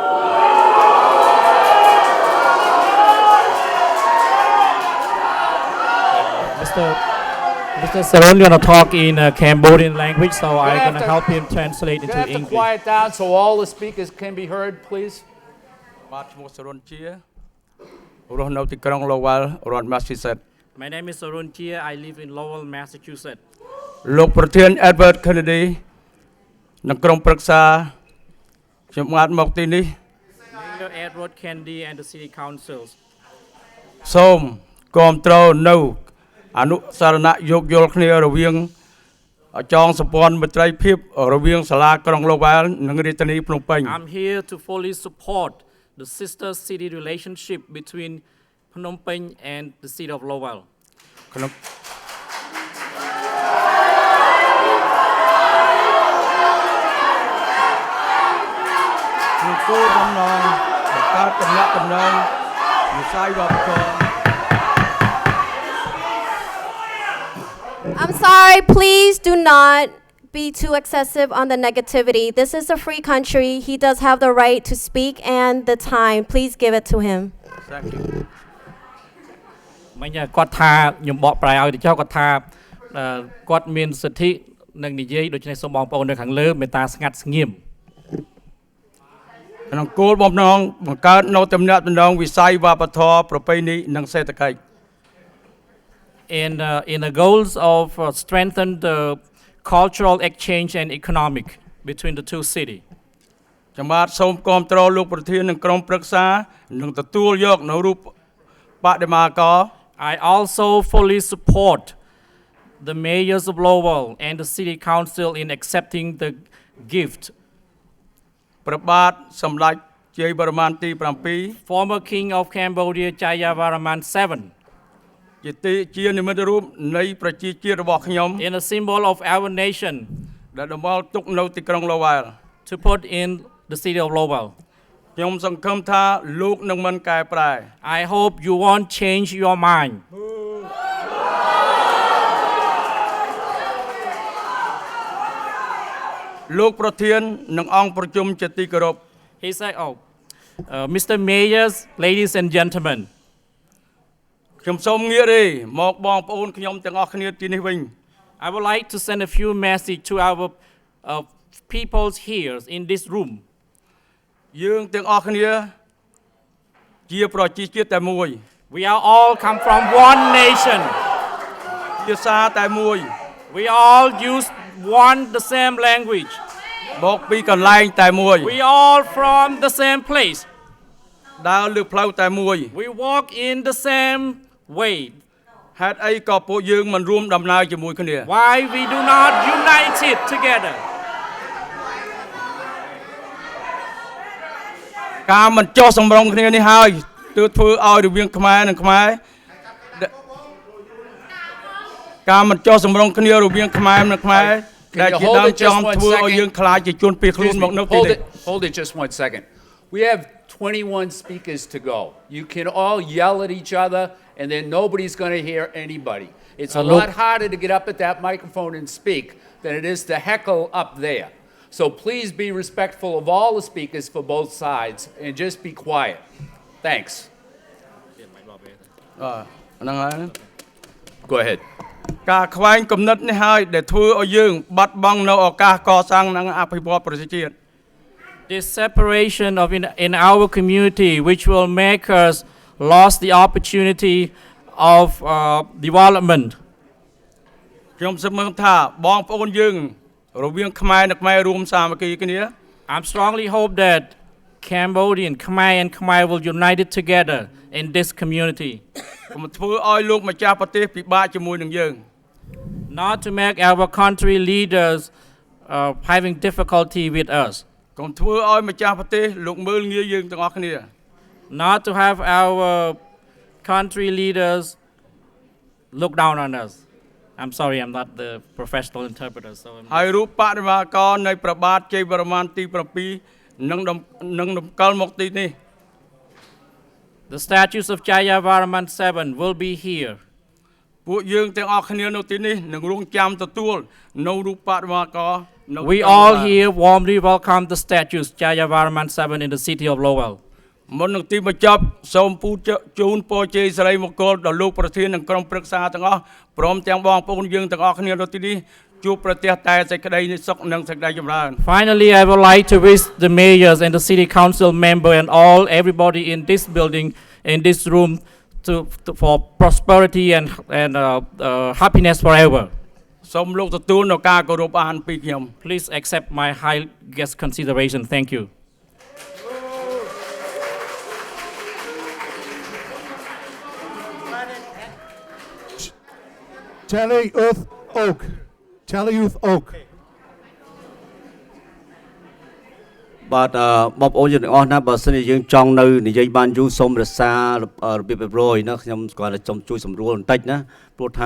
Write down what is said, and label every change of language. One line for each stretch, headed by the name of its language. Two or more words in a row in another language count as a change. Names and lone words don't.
English: Mr. Saron gonna talk in Cambodian language, so I'm gonna help him translate You into have to English. quiet down so all the speakers can be heard, please.
Khmer: បាទឈ្មោះសរុនជារស់នៅទីក្រុង Lowell រដ្ឋ Massachusetts
English: My name is Saron Chia. I live in Lowell, Massachusetts.
Khmer: លោកប្រធាន Edward Kennedy និងក្រុមប្រឹក្សាខ្ញុំបានមកទីនេះ
English: Mayor Edward Kennedy and the City Councils.
Khmer: សូមគាំទ្រនៅអនុសារណៈយោគយល់គ្នារវាងចងសម្ព័ន្ធមិត្តរីភាពរវាងសាលាក្រុង Lowell និងរាជធានីភ្នំពេញ
English: I'm here to fully support the sister city relationship between Phnom Penh and the city of Lowell.
Khmer: ក្នុង គោលបំណងបង្កើតទំនាក់ទំនងវិស័យវប្បធម៌
English: I'm sorry, please do not be too excessive on the negativity. This is a free country. He does have the right to speak and the time. Please give it to him. Thank you.
Khmer: មិញគាត់ថាខ្ញុំបកប្រែឲ្យទៅចុះគាត់ថាគាត់មានសិទ្ធិនឹងនិយាយដូច្នេះសូមបងប្អូននៅខាងលើមេត្តាស្ងាត់ស្ងៀម ក្នុងគោលបំណងបង្កើតនូវទំនាក់ទំនងវិស័យវប្បធម៌ប្រពៃណីនិងសេដ្ឋកិច្ច
English: in the goals of strengthen the cultural exchange and economic between the two cities.
Khmer: ខ្ញុំបាទសូមគាំទ្រលោកប្រធាននិងក្រុមប្រឹក្សានឹងទទួលយកនៅរូបបដិមាករ
English: I also fully support the mayors of Lowell and the city council in accepting the gift.
Khmer: ព្រះបាទសម្ដេចជ័យវរ្ម័នទី
English: Former King of Cambodia Jayavarman VII.
Khmer: ជានិមិត្តរូបនៃប្រជាជាតិរបស់ខ្ញុំ
English: In a symbol of our nation.
Khmer: ដែលតម្រូវទុកនៅទីក្រុង Lowell.
English: To put in the city of Lowell.
Khmer: ខ្ញុំសង្ឃឹមថាលោកនឹងមិនកែប្រែ
English: I hope you won't change your mind.
Khmer: លោកប្រធាននិងអង្គប្រជុំជាទីគោរព
English: He said, Mr. Mayors, ladies and gentlemen.
Khmer: ខ្ញុំសូមងាកទេមកបងប្អូនខ្ញុំទាំងអស់គ្នាទីនេះវិញ
English: I would like to send a few messages to our people here in this room.
Khmer: យើងទាំងអស់គ្នាជាប្រជាជាតិតែមួយ
English: We are all come from one nation.
Khmer: ភាសាតែមួយ
English: We all use the same language.
Khmer: មកពីកន្លែងតែមួយ
English: We all from the same place.
Khmer: ដើរលើផ្លូវតែមួយ
English: We walk in the same way.
Khmer: ហេតុអីក៏ពួកយើងមិនរួមដំណើរជាមួយគ្នា
English: Why we do not unite it together?
Khmer: ការមិនចោះសម្រុងគ្នានេះហើយទើបធ្វើឲ្យរវាងខ្មែរនិងខ្មែរការមិនចោះសម្រុងគ្នារវាងខ្មែរនិងខ្មែរដែលជាដើមចំធ្វើឲ្យយើងខ្លាចជាជនភៀសខ្លួនមកនៅទីនេះ
English: Hold it just 1 second. We have 21 speakers to go. You can all yell at each other and then nobody's going to hear anybody. It's a lot harder to get up at that microphone and speak than it is to heckle up there. So please be respectful of all the speakers for both sides and just be quiet. Thanks. Go ahead.
Khmer: ការខ្វែងគំនិតនេះហើយដែលធ្វើឲ្យយើងបាត់បង់នៅឱកាសកសាងនិងអភិវឌ្ឍប្រជាជាតិ
English: This separation of in our community which will make us lost the opportunity of development.
Khmer: ខ្ញុំសង្ឃឹមថាបងប្អូនយើងរវាងខ្មែរនិងខ្មែររួមសាមគ្គីគ្នា
English: I'm strongly hope that Cambodian, Khmer and Khmer will unite it together in this community.
Khmer: កុំធ្វើឲ្យលោកម្ចាស់ប្រទេសពិបាកជាមួយនឹងយើង
English: Not to make our country leaders having difficulty with us.
Khmer: កុំធ្វើឲ្យម្ចាស់ប្រទេសលោកមើលងាយយើងទាំងអស់គ្នា
English: Not to have our country leaders look down on us. I'm sorry, I'm not the professional interpreter. So
Khmer: ហើយរូបបដិមាករនៃព្រះបាទជ័យវរ្ម័នទី7នឹងតម្កល់មកទីនេះ
English: The statues of Jayavarman VII will be here.
Khmer: ពួកយើងទាំងអស់គ្នានៅទីនេះនឹងរងចាំទទួលនៅរូបបដិមាករ
English: We all here warmly welcome the statues Jayavarman VII in the city of Lowell.
Khmer: មុននឹងទីបញ្ចប់សូមពូជូនពរជ័យសិរីមង្គលដល់លោកប្រធាននិងក្រុមប្រឹក្សាទាំងអស់ព្រមទាំងបងប្អូនយើងទាំងអស់គ្នានៅទីនេះជួបប្រទះតែសេចក្តីសុខនិងសេចក្តីចម្រើន
English: Finally, I would like to wish the mayors and the city council member and everybody in this building, in this room, for prosperity and happiness forever.
Khmer: សូមលោកទទួលនៅការគោរពអានពីខ្ញុំ
English: Please accept my high guest consideration. Thank you. Telly-Youth Oak. Telly-Youth Oak.
Khmer: បាទបងប្អូនយើងទាំងអស់ណាបើសិនជាយើងចង់នៅនិយាយបានយូរសូមរក្សារបៀបរៀបរយណាខ្ញុំស្គាល់តែសូមជួយសម្រួលបន្តិចណាព្រោះថា